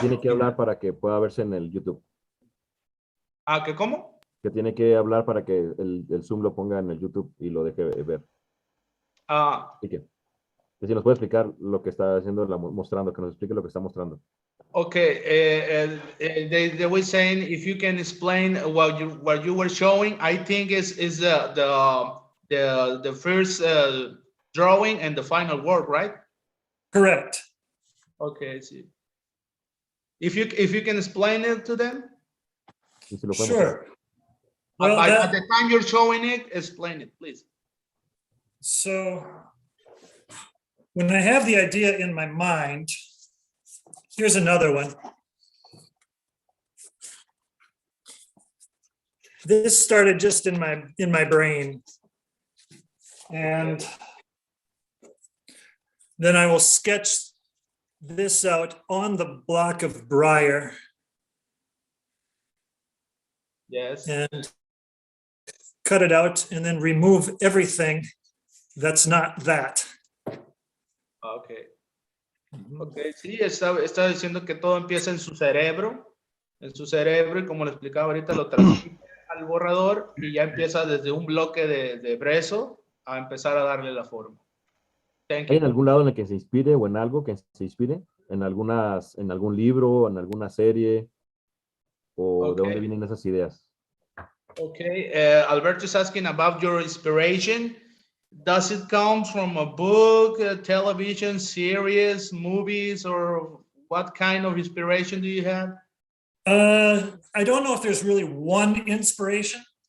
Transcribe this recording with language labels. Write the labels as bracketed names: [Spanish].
[Spanish] tiene que final. hablar para que pueda verse en el YouTube. Ah, ¿que cómo? Que tiene que hablar para que el Zoom lo ponga en el YouTube y lo deje ver. Ah, Así que si nos puede explicar lo que está haciendo, mostrando, que nos explique lo que está mostrando. [English] okay. They were saying if you can explain what you were showing. I think is the first drawing and the final work, right? Correct. Okay, see. If you can explain it to them. [Spanish] Y si lo puede mostrar. [English] Sure. Well, At the time you're showing it, explain it, please. So when I have the idea in my mind, here's another one. This started just in my brain. And then I will sketch this out on the block of briar Yes. and cut it out and then remove everything that's not that. Okay. [Spanish] Okay, sí, está diciendo que todo empieza en su cerebro, y como le explicaba ahorita, lo transmite al borrador y ya empieza desde un bloque de brezo a empezar a darle la forma. [English] Thank [Spanish] ¿Hay en [English] you. [Spanish] algún lado en el que se inspire o en algo que se inspire? ¿En algún libro, en alguna serie? ¿O de [English] Okay. [Spanish] dónde vienen esas ideas? [English] Okay, Alberto is asking about your inspiration. Does it come from a book, a television series, movies, or what kind of inspiration do you have? I don't know if there's really one inspiration.